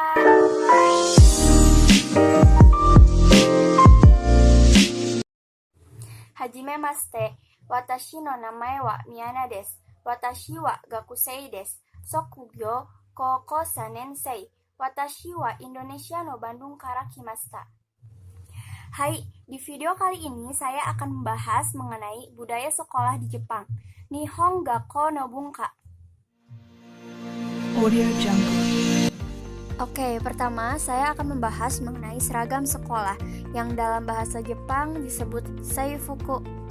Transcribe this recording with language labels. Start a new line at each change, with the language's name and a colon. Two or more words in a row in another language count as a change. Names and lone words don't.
Japanese: はじめまして. 私の名前はミヤナです。私は学生です. 職業高校3年生。私はインドネシアのバンドンから来ました.
Indonesian: Hai, di video kali ini saya akan membahas mengenai budaya sekolah di Jepang.
Japanese: 日本学校の文化.
Indonesian: Audio Jungle. Oke, pertama saya akan membahas mengenai seragam sekolah yang dalam bahasa Jepang disebut seifuku.